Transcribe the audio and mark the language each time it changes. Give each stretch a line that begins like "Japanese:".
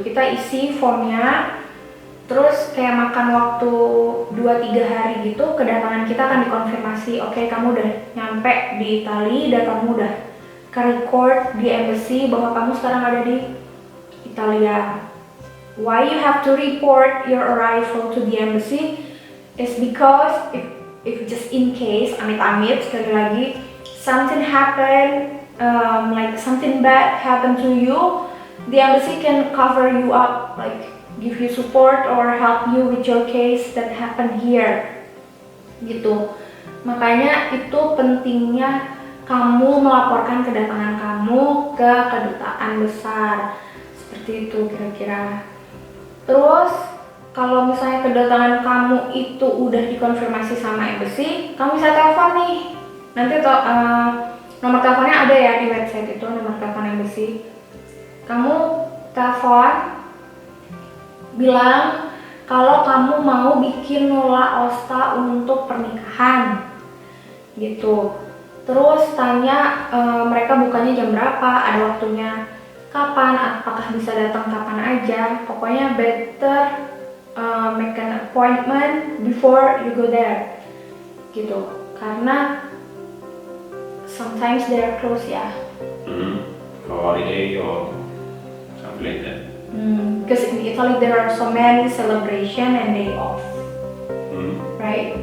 Indonesian: Kita isi formnya, terus kayak makan waktu 2-3 hari gitu, kedatangan kita akan dikonfirmasi, oke, kamu udah nyampe di Itali dan kamu udah ke-record di embassy bahwa kamu sekarang ada di Italia.
English: Why you have to report your arrival to the embassy is because if just in case,
Indonesian: amit-amit sekali lagi,
English: something happen, like something bad happen to you, the embassy can cover you up, like give you support or help you with your case that happened here gitu.
Indonesian: Makanya itu pentingnya kamu melaporkan kedatangan kamu ke kedutaan besar, seperti itu kira-kira. Terus kalau misalnya kedatangan kamu itu udah dikonfirmasi sama embassy, kamu bisa telepon nih. Nanti nomor teleponnya ada ya di website itu, nomor telepon embassy. Kamu telepon, bilang kalau kamu mau bikin nula osta untuk pernikahan gitu. Terus tanya mereka bukanya jam berapa, ada waktunya kapan, apakah bisa datang kapan aja.
English: Pokoknya better make an appointment before you go there
Indonesian: gitu, karena
English: sometimes they're closed ya. For holiday or something like that. Because in Italy there are so many celebration and day off, right?